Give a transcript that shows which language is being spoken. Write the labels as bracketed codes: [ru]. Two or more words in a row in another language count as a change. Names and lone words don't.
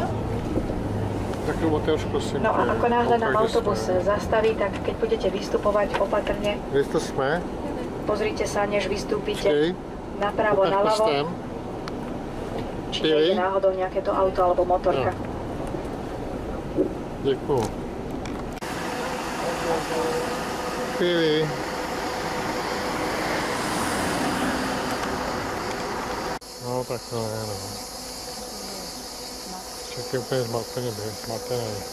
[sk] Takú otázku si... No a ako náhle nám autobus zastaví, tak keď budete vystupovať opatrne, Kde to sme? pozrite sa, než vystúpite Hej. napravo, Ukáž naľavo, prstem. či nie je náhodou nejaké to auto alebo motorka. [cs] Děkuju. Chvíli. No tak to je, no. Však je úplně zmatený.